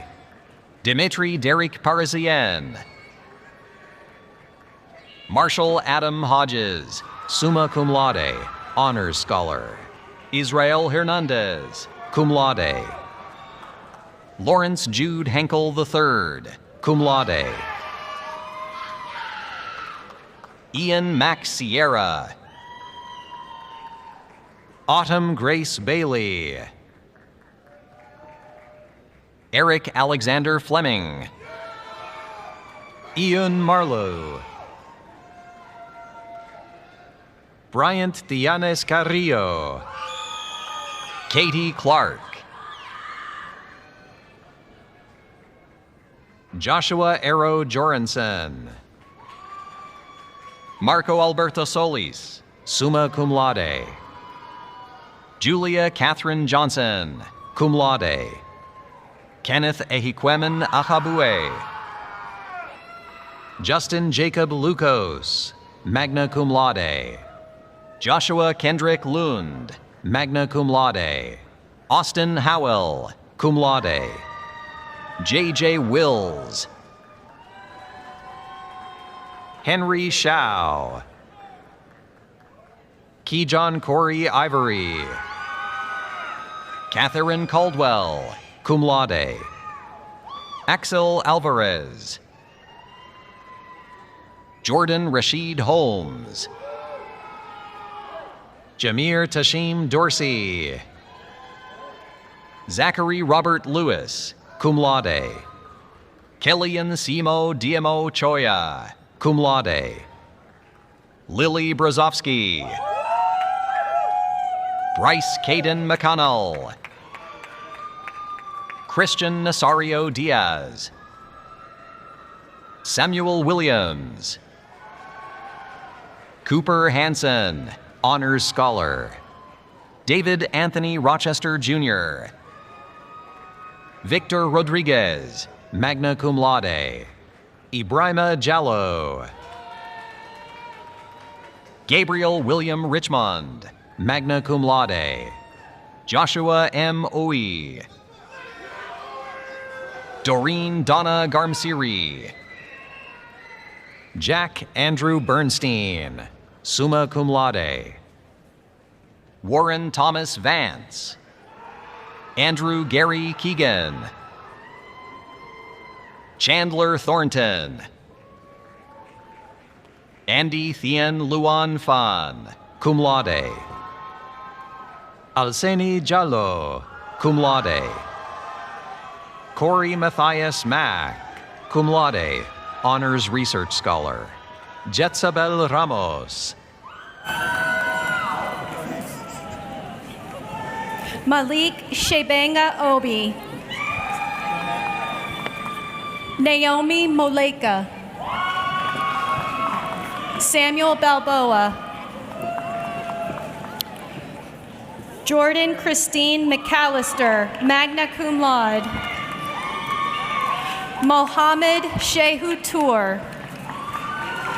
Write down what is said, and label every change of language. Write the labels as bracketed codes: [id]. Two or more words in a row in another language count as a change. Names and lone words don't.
[en] Dimitri Derek Parisien. Marshall Adam Hodges, [la] summa cum laude, [en] honors scholar. Israel Hernandez, [la] cum laude. [en] Lawrence Jude Henkel III, [la] cum laude. [en] Ian Max Sierra. Autumn Grace Bailey. Eric Alexander Fleming. Ian Marlowe. Bryant Dianes Carrillo. Katie Clark. Joshua Arrow Joranson. Marco Alberto Solis, [la] summa cum laude. [en] Julia Catherine Johnson, [la] cum laude. [en] Kenneth Ehikwemen Ahabue. Justin Jacob Lucas, [la] magna cum laude. [en] Joshua Kendrick Lund, [la] magna cum laude. [en] Austin Howell, [la] cum laude. [en] J.J. Wills. Henry Shao. Keyjohn Corey Ivory. Catherine Caldwell, [la] cum laude. [en] Axel Alvarez. Jordan Rashid Holmes. Jameer Tashim Dorsey. Zachary Robert Lewis, [la] cum laude. [en] Killian Simo Diemo Choya, [la] cum laude. [en] Lily Brzozowski. Bryce Caden McConnell. Christian Nasario Diaz. Samuel Williams. Cooper Hansen, honors scholar. David Anthony Rochester Jr. Victor Rodriguez, [la] magna cum laude. [en] Ibrahima Jallo. Gabriel William Richmond, [la] magna cum laude. [en] Joshua M. Owie. Doreen Donna Garmsiri. Jack Andrew Bernstein, [la] summa cum laude. [en] Warren Thomas Vance. Andrew Gary Keegan. Chandler Thornton. Andy Thien Luan Fan, [la] cum laude. [en] Alseni Jallo, [la] cum laude. [en] Corey Matthias Mack, [la] cum laude, [en] honors research scholar. Jetsabel Ramos. Malik Shebanga Obi. Naomi Moleka. Samuel Balboa. Jordan Christine McAllister, [la] magna cum laude. [en] Mohammed Shehu Tour.